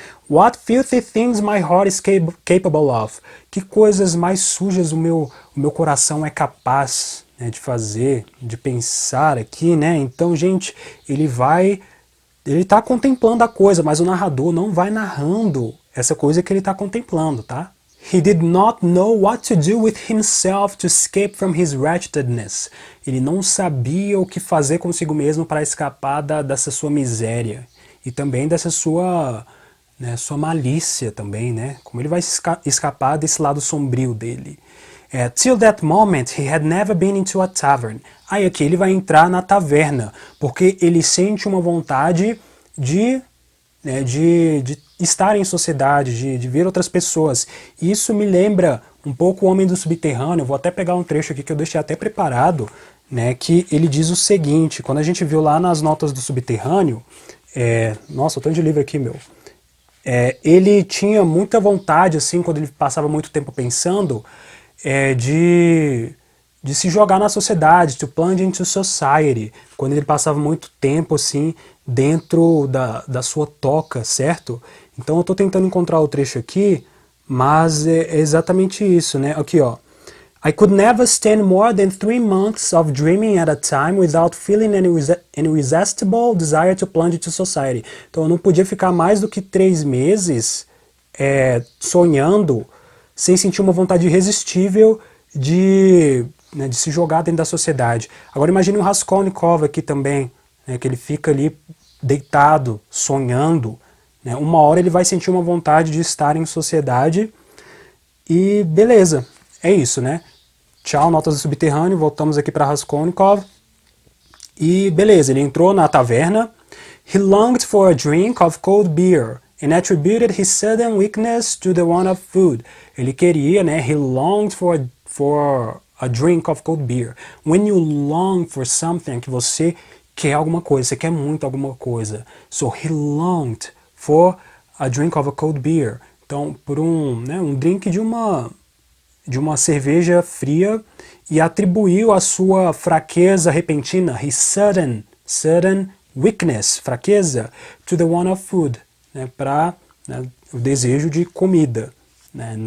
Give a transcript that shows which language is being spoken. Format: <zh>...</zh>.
<en>What filthy things my heart is capable of?</en> <pt>Que coisas mais sujas o meu coração é capaz, né, de fazer, de pensar aqui, né? Então, gente, ele tá contemplando a coisa, mas o narrador não vai narrando essa coisa que ele tá contemplando, tá?</pt> <en>He did not know what to do with himself to escape from his wretchedness.</en> <pt>Ele não sabia o que fazer consigo mesmo para escapar dessa sua miséria. e também dessa sua, né, sua malícia também, né? Como ele vai escapar desse lado sombrio dele.</pt> <en>Till that moment, he had never been into a tavern.</en> <pt>Aí aqui ele vai entrar na taverna, porque ele sente uma vontade de, né, de estar em sociedade, de ver outras pessoas. E isso me lembra um pouco o Homem do Subterrâneo. Eu vou até pegar um trecho aqui que eu deixei até preparado, né, que ele diz o seguinte, quando a gente viu lá nas notas do Subterrâneo, nossa, o tanto de livro aqui, meu. Ele tinha muita vontade, assim, quando ele passava muito tempo pensando, de se jogar na sociedade,</pt> <en>to plunge into society,</en> <pt>quando ele passava muito tempo, assim, dentro da sua toca, certo? Então eu estou tentando encontrar o trecho aqui, mas é exatamente isso, né? Aqui, ó.</pt> <en>I could never stand more than 3 months of dreaming at a time without feeling an irresistible desire to plunge into society.</en> <pt>Então eu não podia ficar mais do que 3 meses sonhando sem sentir uma vontade irresistível de se jogar dentro da sociedade. Agora imagine o Raskolnikov aqui também, né, que ele fica ali deitado, sonhando. Né, uma hora ele vai sentir uma vontade de estar em sociedade e beleza, é isso, né? Tchau, notas do subterrâneo, voltamos aqui para Raskolnikov. E beleza, ele entrou na taverna.</pt> <en>He longed for a drink of cold beer and attributed his sudden weakness to the want of food.</en> <pt>Ele queria, né?</pt> <en>He longed for a drink of cold beer. When you long for something,</en> <pt>que você quer alguma coisa, você quer muito alguma coisa.</pt> <en>So he longed for a drink of a cold beer.</en> <pt>Então, por um drink de uma cerveja fria, e atribuiu a sua fraqueza repentina,</pt> <en>his sudden weakness,</en> <pt>fraqueza,</pt> <en>to the want of food,</en> <pt>né, para o desejo de comida. Né.</pt>